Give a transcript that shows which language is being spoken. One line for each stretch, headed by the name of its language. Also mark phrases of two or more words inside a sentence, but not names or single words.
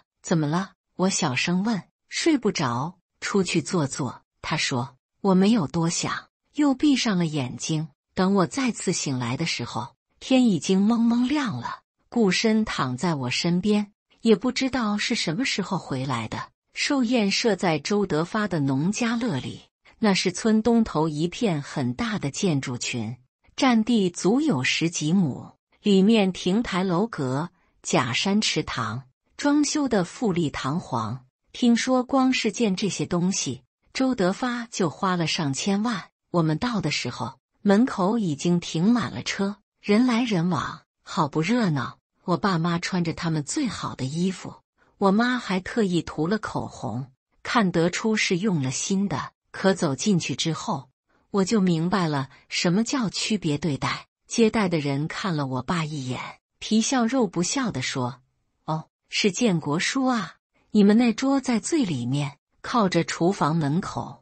Chinese: 怎麼了？我小聲問。睡不着，出去坐坐。他說。我沒有多想，又閉上了眼睛。等我再次醒來的時候，天已經蒙蒙亮了。顧深躺在我身邊，也不知道是什麼時候回來的。壽宴設在周德發的農家樂裡，那是村東頭一片很大的建築群，佔地足有10幾畝，裡面亭台樓閣、假山池塘，裝修得富麗堂皇。聽說光是建這些東西，周德發就花了上千萬。我們到的時候，門口已經停滿了車，人來人往，好不熱鬧。我爸媽穿着他們最好的衣服，我媽還特意塗了口紅，看得出是用了新的。可走進去之後，我就明白了什麼叫區別對待。接待的人看了我爸一眼，皮笑肉不笑地說：“哦，是建國叔啊，你們那桌在最裡面，靠着廚房門口。”